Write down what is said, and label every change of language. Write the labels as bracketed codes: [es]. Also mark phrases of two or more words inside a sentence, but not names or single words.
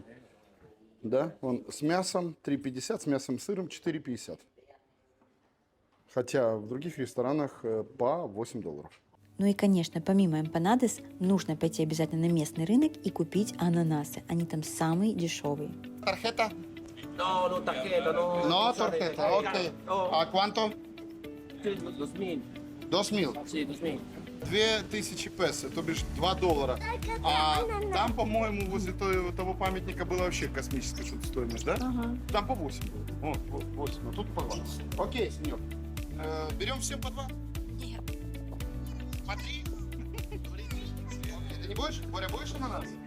[ru] Да, вон с мясом 3,50, с мясом и сыром 4,50. Хотя в других ресторанах по $8. Ну и, конечно, помимо эмпанадос, нужно пойти обязательно на местный рынок и купить ананасы. Они там самые дешевые. [es] Tarjeta? No, no tarjeta, no. No, tarjeta, ok. ¿A cuánto? 2.000. 2.000. Sí, 2.000. [ru] 2000 песо, то бишь $2. А там, по-моему, возле того памятника была вообще космическая что-то стоимость, да? Ага. Там по 8 было. Вот, 8, а тут по 2. Окей, сеньор. Берем все по 2? Нет. По 3? Ты не будешь? Боря, будешь ананас?